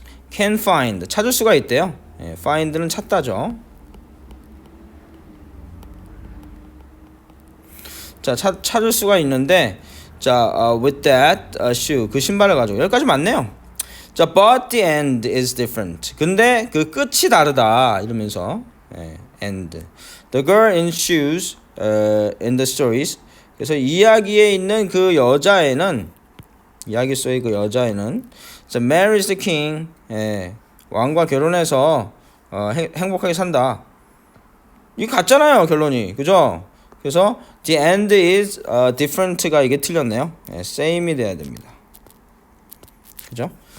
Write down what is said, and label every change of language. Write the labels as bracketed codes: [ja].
[en] can find [ko] 찾을 수가 있대요. find는 찾다죠. 자 찾을 수가 있는데 [en] with that shoe [ko] 그 신발을 가지고 여기까지 맞네요. [en] 자 but the end is different. [ko] 근데 그 끝이 다르다 이러면서 [en] end the girl in shoes in the stories. [ko] 그래서 이야기에 있는 그 여자애는 이야기 속의 그 여자애는 [en] marries the king. [ko] 왕과 결혼해서 행복하게 산다. 이게 같잖아요 결론이. 그죠? 그래서 [en] the end is different [ko] 가 이게 틀렸네요. same이 돼야 됩니다. 그죠?